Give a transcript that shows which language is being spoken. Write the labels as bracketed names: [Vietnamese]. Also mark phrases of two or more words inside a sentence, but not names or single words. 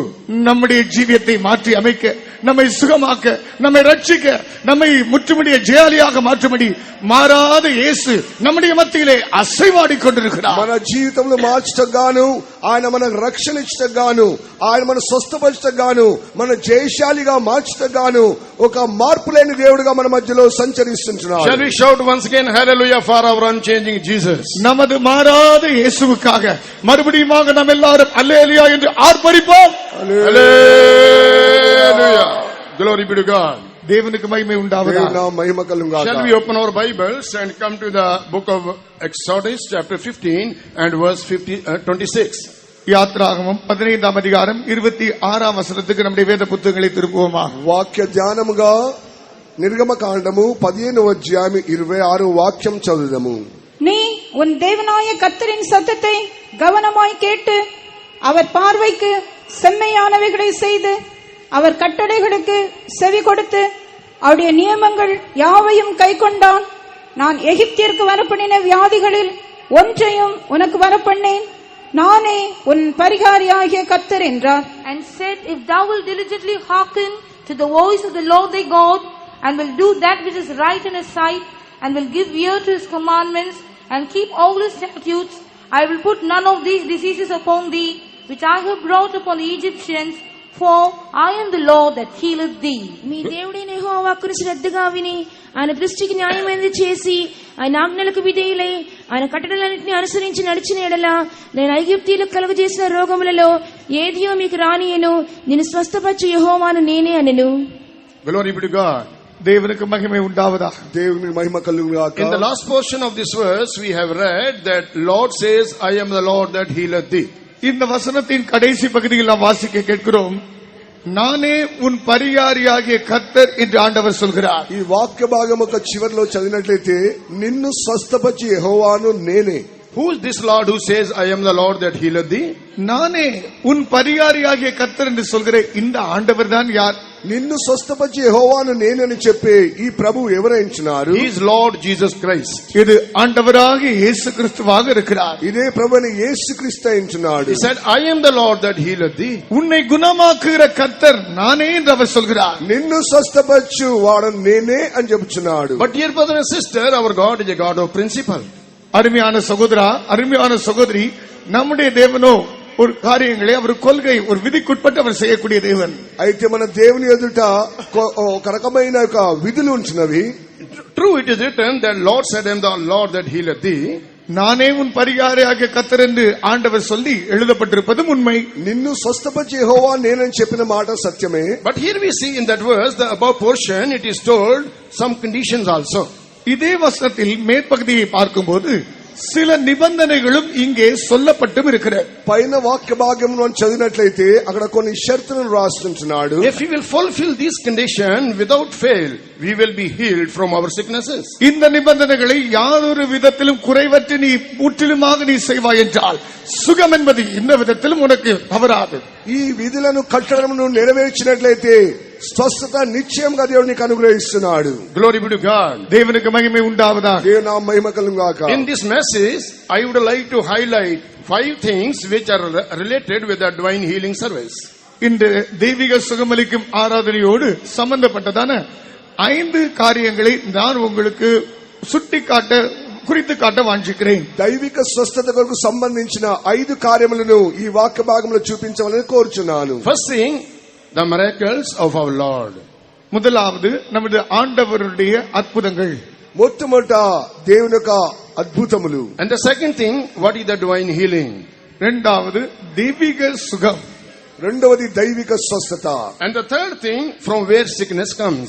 [Tamil] நம்முடைய ஜீவியத்தை மாற்றி அமைக்க, நம்மை சுகமாக்க, நம்மை ரட்சிக்க, நம்மை முற்றுமுடிய ஜெயாலியாக மாற்றும்படி மாறாத இயேசு நம்முடைய மத்தியிலே அசைவாடிக் கொண்டிருக்கிறார். [Telugu] మన జీవితంలో మార్చటకు గాను, ఆయన మనకు రక్షణ ఇచ్చటకు గాను, ఆయన మన స్వస్థపరచటకు గాను, మన జయశాలిగా మార్చటకు గాను ఒక మార్పు లేని దేవుడిగా మన మధ్యలో సంచరిస్తున్నాడు. [English] Shall we shout once again hallelujah for our unchanging Jesus? [Tamil] நமது மாறாத இயேசுவுக்காக மறுபடியுமாக நாம் எல்லாரும் அல்லேலூயா என்று ஆர்ப்பரிப்போம். [English] Hallelujah. Glory be to God. [Tamil] தேவனுக்கு மகிமை உண்டாவதாக. [Telugu] మహిమ కలుగుగాక. [English] Shall we open our Bibles and come to the book of Exodus chapter 15 and verse 26. [Tamil] யாத்ராகமம் 15ஆம் அதிகாரம் 26ஆம் வசனத்துக்கு நம்முடைய வேத புத்தகங்களை திருப்புவோமா. [Telugu] వాక్య ధ్యానముగా నిర్గమకాండము 15వ అధ్యాయం 26వ వాక్యం చదువుదాము. [Tamil] நீ உன் தேவனாய கர்த்தரின் சத்தத்தை கவனமாய் கேட்டு அவர் பார்வைக்கு செம்மையானவைகளை செய்து அவர் கட்டளைகளுக்கு செவி கொடுத்து அவருடைய நியமங்கள் யாவையும் கைக்கொண்டான். நான் எகிப்திற்கு வரப்பண்ணின வியாதிகளில் ஒன்றையும் உனக்கு வரப்பண்ணேன். நானே உன் பரிகாரியாகிய கர்த்தர் என்றார். [English] And said, if thou wilt diligently hearken to the voice of the Lord thy God, and will do that which is right in his sight, and will give ear to his commandments, and keep all his statutes, I will put none of these diseases upon thee, which I have brought upon the Egyptians, for I am the Lord that healeth thee. [Telugu] మీ దేవుడైన యెహోవా వాక్కును శ్రద్ధగా విని ఆయన దృష్టికి న్యాయమైనది చేసి ఆయన ఆజ్ఞలకు విధేయులై ఆయన కట్టడలన్నింటినీ అనుసరించి నడిచిన ఎడల నేను ఐగుప్తీయులకు కలుగజేసిన రోగములలో ఏదియో మీకు రానియను, నిన్ను స్వస్థపరచు యెహోవాను నేనే అనెను. [English] Glory be to God. [Tamil] தேவனுக்கு மகிமை உண்டாவதாக. [Telugu] దేవుని మహిమ కలుగుగాక. [English] In the last portion of this verse we have read that Lord says, I am the Lord that healeth thee. [Tamil] இந்த வசனத்தின் கடைசி பகுதியில் நாம் வாசிக்க கேட்கிறோம், நானே உன் பரிகாரியாகிய கர்த்தர் என்று ஆண்டவர் சொல்கிறார். [Telugu] ఈ వాక్య భాగం ఒక చివర్లో చదివినట్లయితే నిన్ను స్వస్థపరిచే యెహోవాను నేనే. [English] Who is this Lord who says, I am the Lord that healeth thee? [Tamil] நானே உன் பரிகாரியாகிய கர்த்தர் என்று சொல்கிற இந்த ஆண்டவர் தான் யார்? [Telugu] నిన్ను స్వస్థపరిచే యెహోవాను నేనని చెప్పే ఈ ప్రభువు ఎవరైంచున్నారు? [English] He is Lord Jesus Christ. [Tamil] இது ஆண்டவராகிய இயேசு கிறிஸ்துவாக இருக்கிறார். [Telugu] ఇదే ప్రభువైన యేసుక్రీస్తు అయించున్నాడు. [English] He said, I am the Lord that healeth thee. [Tamil] உன்னை குணமாக்குகிற கர்த்தர் நானே என்று அவர் சொல்கிறார். [Telugu] నిన్ను స్వస్థపరచు వాడు నేనే అని చెబుతున్నాడు. [English] But dear brother and sister, our God is a God of principle. [Tamil] அருமையான சகோதரா, அருமையான சகோதரி, நம்முடைய தேவனோ ஒரு காரியங்களை அவர் கொள்கை ஒரு விதிக்குட்பட்டு அவர் செய்யக்கூடிய தேவன். [Telugu] అయితే మన దేవుని ఎదుట ఒక రకమైన ఒక విధులు ఉంచినవి. [English] True, it is written that Lord said, I am the Lord that healeth thee. [Tamil] நானே உன் பரிகாரியாகிய கர்த்தர் என்று ஆண்டவர் சொல்லி எழுதப்பட்டிருப்பதும் உண்மை. [Telugu] నిన్ను స్వస్థపరిచే యెహోవా నేనని చెప్పిన మాట సత్యమే. [English] But here we see in that verse, the above portion, it is told some conditions also. [Tamil] இதே வசனத்தில் மேற்பகுதியை பார்க்கும்போது சில நிபந்தனைகளும் இங்கே சொல்லப்பட்டும் இருக்கிறது. [Telugu] పైన వాక్య భాగం మనం చదివినట్లయితే అక్కడ కొన్ని షరతులను రాస్తుంటున్నాడు. [English] If we will fulfill this condition without fail, we will be healed from our sicknesses. [Tamil] இந்த நிபந்தனைகளை யாரொரு விதத்திலும் குறைவற்று நீ முற்றிலுமாக நீ செய்வாய் என்றால் சுகம் என்பது இந்த விதத்திலும் உனக்கு தவறாது. [Telugu] ఈ విధులను కట్టడమును నెరవేర్చినట్లయితే స్వస్థత నిశ్చయంగా దేవుడు నీకు అనుగ్రహిస్తున్నాడు. [English] Glory be to God. [Tamil] தேவனுக்கு மகிமை உண்டாவதாக. [Telugu] దేవుని నామం మహిమ కలుగుగాక. [English] In this message, I would like to highlight 5 things which are related with the divine healing service. [Tamil] இந்த தெய்வீக சுகமளிக்கும் ஆராதனையோடு சம்பந்தப்பட்டதான 5 காரியங்களை நான் உங்களுக்கு குறித்து காட்ட வாஞ்சிக்கிறேன். [Telugu] దైవిక స్వస్థత కొరకు సంబంధించిన 5 కార్యములను ఈ వాక్య భాగంలో చూపించవాలని కోరుచున్నాను. [English] First thing, the miracles of our Lord. [Tamil] முதலாவது நமது ஆண்டவருடைய அற்புதங்கள். [Telugu] మొట్టమొదట దేవుని యొక్క అద్భుతములు. [English] And the second thing, what is the divine healing? [Tamil] இரண்டாவது தெய்வீக சுகம். [Telugu] రెండవది దైవిక స్వస్థత. [English] And the third thing, from where sickness comes.